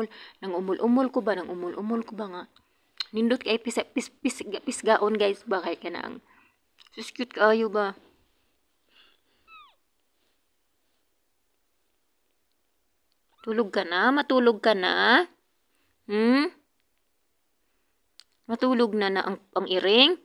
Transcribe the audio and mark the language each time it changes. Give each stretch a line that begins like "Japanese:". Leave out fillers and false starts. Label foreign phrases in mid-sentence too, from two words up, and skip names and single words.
Cebuano: Nang-umul-umul ko ba? Nang-umul-umul ko ba nga? Nindot kay pisgaon guys ba? Kay ka na ang. Sus, cute kaayo ba? Tulog ka na? Matulog ka na? Matulog na ang iring?